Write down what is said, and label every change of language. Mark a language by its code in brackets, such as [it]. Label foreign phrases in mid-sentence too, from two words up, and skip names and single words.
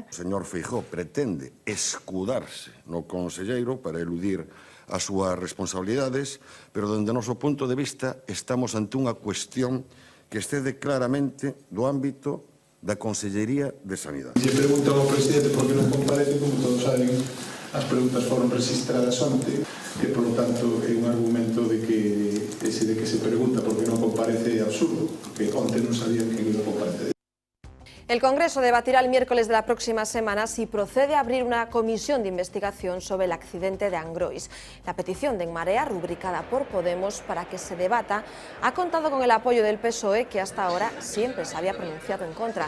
[gl] O señor Feijóo pretende escudarse no conselleiro para eludir as súas responsabilidades, pero dende o noso punto de vista estamos ante unha cuestión que excede claramente do ámbito da Consellería de Sanidade. Se preguntan ao presidente por que non comparece, como todos saben, as preguntas foron registradas onte e, polo tanto, é un argumento de que ese de que se pregunta por que non comparece é absurdo, porque onte non sabían que non comparece. [es] El Congreso debatirá el miércoles de la próxima semana si procede a abrir una comisión de investigación sobre el accidente de Angrois. La petición de En Marea, rubricada por Podemos para que se debata, ha contado con el apoyo del PSOE, que hasta ahora siempre se había pronunciado en contra.